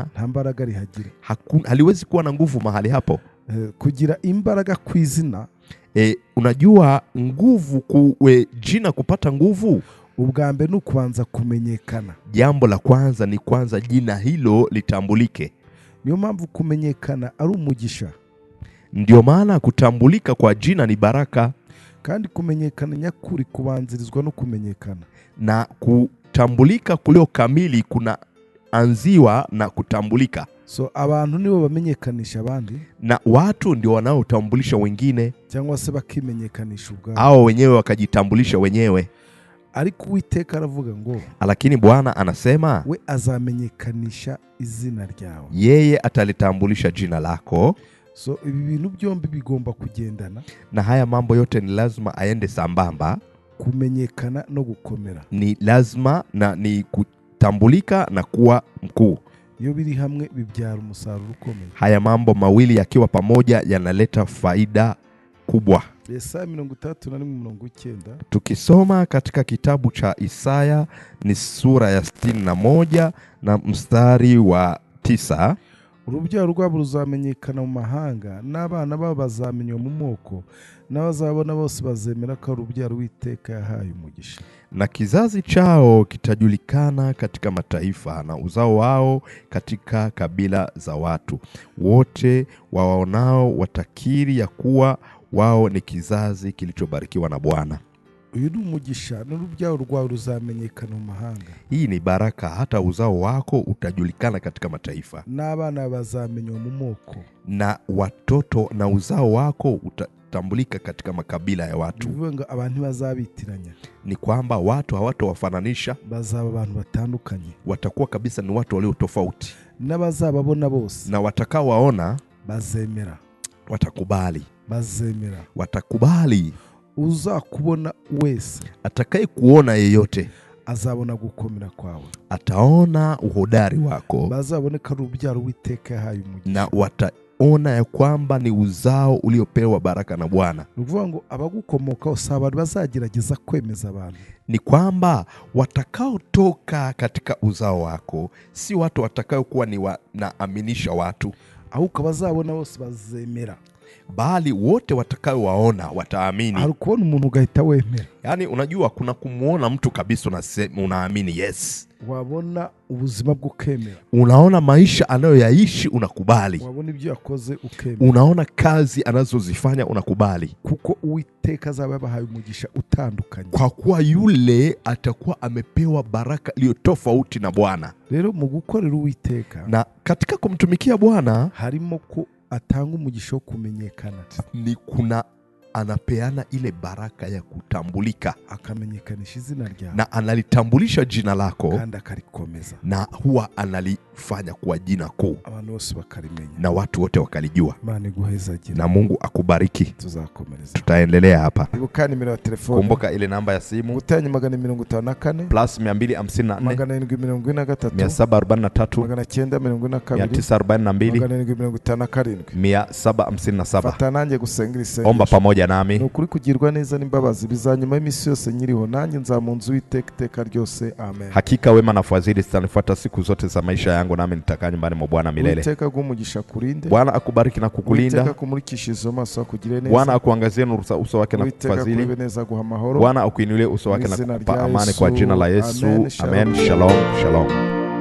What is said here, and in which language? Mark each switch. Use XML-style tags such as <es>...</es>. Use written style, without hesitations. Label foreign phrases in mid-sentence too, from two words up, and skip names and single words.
<rw>nta mbaraga rihagira.</rw> <sw>Haliwezi kuwa na nguvu mahali hapo.</sw> <rw>Kugira imbaraga kw'izina,</rw> <sw>unajua nguvu jina kupata nguvu,</sw> <rw>ubwa mbere ni kubanza kumenyekana.</rw> <sw>Jambo la kwanza ni kwanza jina hilo litambulike.</sw> <rw>Niyo mpamvu kumenyekana ari umugisha.</rw> <sw>Ndio maana kutambulika kwa jina ni baraka.</sw> <rw>Kandi kumenyekana nyakuri kubanzirizwa no kumenyekana.</rw> <sw>Na kutambulika kulio kamili kuna anziwa na kutambulika.</sw> <rw>So abantu nibo bamenyekanisha abandi,</rw> <sw>na watu ndio wanaotambulisha wengine,</sw> <rw>cyangwa se bakimenyekanisha ubwabo,</rw> <sw>au wenyewe wakajitambulisha wenyewe.</sw> <rw>Ariko Uwiteka aravuga ngo,</rw> <sw>lakini Bwana anasema</sw> <rw>we azamenyekanisha izina ryawe,</rw> <sw>yeye atalitambulisha jina lako.</sw> <rw>So ibi bintu byombi bigomba kugendana,</rw> <sw>na haya mambo yote ni lazima aende sambamba,</sw> <rw>kumenyekana no gukomera.</rw> <sw>Ni lazima na ni kutambulika na kuwa mkuu.</sw> <rw>Iyo biri hamwe bibyara umusaruro ukomeye.</rw> <sw>Haya mambo mawili yakiwa pamoja yanaleta faida kubwa.</sw> <rw>Yesaya 31:9.</rw> <sw>Tukisoma katika kitabu cha Isaya ni sura ya 61 na mstari wa 9.</sw> <rw>Urubyaro rwabo ruzamenyekana mu mahanga, n'abana babo bazamenywa mu moko, n'abazabona bose bazemera ko urubyaro Uwiteka yahaye umugisha.</rw> <sw>Na kizazi chao kitajulikana katika mataifa, na uzao wao katika kabila za watu. Wote wawaonao watakiri ya kuwa wao ni kizazi kilichobarikiwa na Bwana.</sw> <rw>Uyu ni umugisha, n'urubyaro rwawe ruzamenyekana mu mahanga.</rw> <sw>Hii ni baraka, hata uzao wako utajulikana katika mataifa.</sw> <rw>N'abana bazamenywa mu moko,</rw> <sw>na watoto na uzao wako utatambulika katika makabila ya watu.</sw> <rw>Bivuga abantu bazabitiranya,</rw> <sw>ni kwamba watu hawatawafananisha,</sw> <rw>bazaba abantu batandukanye,</rw> <sw>watakuwa kabisa ni watu walio tofauti.</sw> <rw>N'abazababona bose,</rw> <sw>na watakao waona</sw> <rw>bazemera,</rw> <sw>watakubali,</sw> <rw>bazemera,</rw> <sw>watakubali.</sw> <rw>Uzakubona wese,</rw> <sw>atakaye kuona yeyote,</sw> <rw>azabona gukomera kwawe,</rw> <sw>ataona uhodari wako,</sw> <rw>bazaboneka urubyaro Uwiteka yahaye umugisha,</rw> <sw>na wataona ya kwamba ni uzao uliopewa baraka na Bwana.</sw> <rw>Nukuvuga ngo abagukomokaho abantu bazagerageza kwemeza abantu,</rw> <sw>ni kwamba watakao toka katika uzao wako si watu watakao kuwa ni wanaaminisha watu,</sw> <rw>ahubwo bazabona bose bazemera,</rw> <sw>bali wote watakao waona wataamini.</sw> <rw>Harukubona umuntu ugahita wemera.</rw> <sw>Yani unajua kuna kumuona mtu kabisa unaamini yes.</sw> <rw>Wabona ubuzima bw'ukemera.</rw> <sw>Unaona maisha anayoyaishi unakubali.</sw> <rw>Wabona ibyo yakoze ukemera.</rw> <sw>Unaona kazi anazozifanya unakubali.</sw> <rw>Kuko Uwiteka azaba yabahaye umugisha utandukanye.</rw> <sw>Kwa kuwa yule atakuwa amepewa baraka iliyo tofauti na Bwana.</sw> <rw>Rero mu gukorera Uwiteka,</rw> <sw>na katika kumtumikia Bwana</sw> <rw>harimo ko atanga umugisha wo kumenyekana.</rw> <sw>Ni kuna anapeana ile baraka ya kutambulika,</sw> <rw>akamenyekanisha izina ryawe,</rw> <sw>na analitambulisha jina lako,</sw> <rw>kandi akarikomeza,</rw> <sw>na huwa analifanya kuwa jina kuu,</sw> <rw>abantu bose bakarimenya,</rw> <sw>na watu wote wakalijua.</sw> <rw>Imana iguhezagire,</rw> <sw>na Mungu akubariki.</sw> <rw>Tuzakomereza,</rw> <sw>tutaendelea hapa.</sw> <rw>Ibuka nimero ya telefone,</rw> <sw>kumbuka ile namba ya simu</sw> <rw>gutanya 254</rw> <sw>plus 254 743 957</sw> <rw>fata nanjye gusengera isengesho.</rw> <sw>Omba pamoja nami.</sw> <rw>Nukuri kugirwa neza n'imbabazi bizanyuma y'imisi yose nyiriho, nanjye nzamunzu Uwiteka ryose. Amen.</rw> <sw>Hakika wema na fadhili zitanifuata siku zote za maisha yangu, nami nitakaa nyumbani mwa Bwana milele.</sw> <rw>Uwiteka gumugisha kurinde.</rw> <sw>Bwana akubariki na kukulinda.</sw> <rw>Uwiteka kumurikishize maso akugire neza.</rw> <sw>Bwana akuangazie nuru za uso wake na kufadhili. Bwana akuinulie uso wake na kukupa amani kwa jina la Yesu. Amen. Shalom. Shalom.</sw>